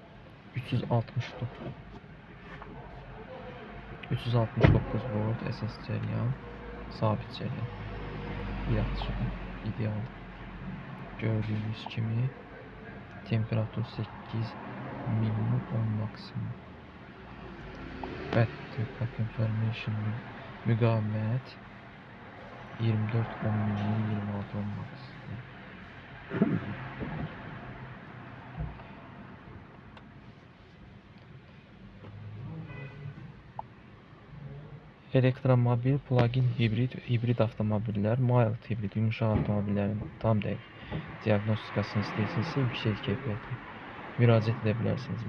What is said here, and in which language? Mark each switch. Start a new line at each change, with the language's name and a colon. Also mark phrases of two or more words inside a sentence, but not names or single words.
Azerbaijani: 369 volt əsas cəryan, sabit cəryan. Yaxşı, ideal. Gördüyünüz kimi temperatur 8 minimum 10 maksimum.
English: Battery pack information
Azerbaijani: müqavimət 24 10 minimum 26 10 maksimum. Elektromobil, plug-in hibrid avtomobillər, mild hibrid, yumuşaq avtomobillərin tam dəqiq diaqnostikasını istəyirsinizsə yüksək keyfiyyətli müraciət edə bilərsiniz.